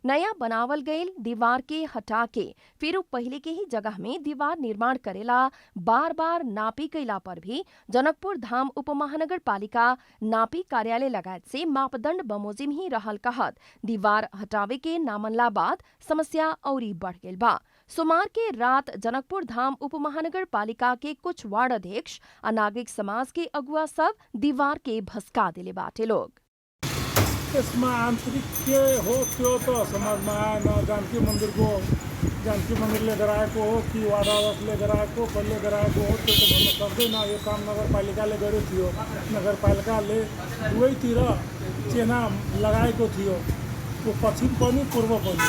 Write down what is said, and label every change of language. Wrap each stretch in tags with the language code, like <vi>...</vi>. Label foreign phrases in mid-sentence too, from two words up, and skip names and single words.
<bho>नया बनावल गईल दीवार के हटा के फिर पहले के ही जगह में दीवार निर्माण करेला बार बार नापी कैला पर भी जनकपुर धाम उपमहानगर पालिका नापी कार्यालय लगायत से मापदंड बमोजिम ही रहल कहत दीवार हटावे के नामनला बाद समस्या औरी बढ़ गईल बा। सोमवार के रात जनकपुर धाम उपमहानगर पालिका के कुछ वार्ड अध्यक्ष और नागरिक समाज के अगुवा सब दीवार के भस्का दिले बाटे लोग।</bho> <ne>यसमा आन्तरिक के हो त्यो त समाजमा आएन। जानकी मन्दिरले गराएको हो कि वार्ड अध्यक्षले गराएको कसले गराएको हो त्यो त भन्न सक्दैन। यो काम नगरपालिकाले गरेको थियो। नगरपालिकाले दुवैतिर चेना लगाएको थियो, त्यो पश्चिम पनि पूर्व पनि।</ne>